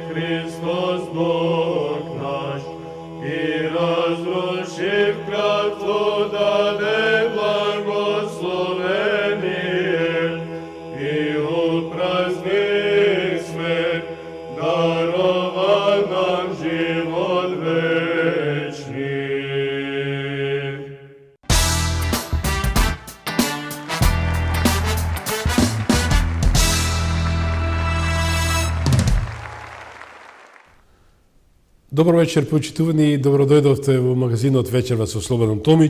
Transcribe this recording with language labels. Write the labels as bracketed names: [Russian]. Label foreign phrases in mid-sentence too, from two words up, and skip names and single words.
[Church Slavic] Христос Бог наш, и разрушив клятву даде благословение, и упраздни смерть, дарова нам живот вечный. [Macedonian] Добро вечер, почитувани, добро дојдовте во магазинот Вечерва со Слободан Томич.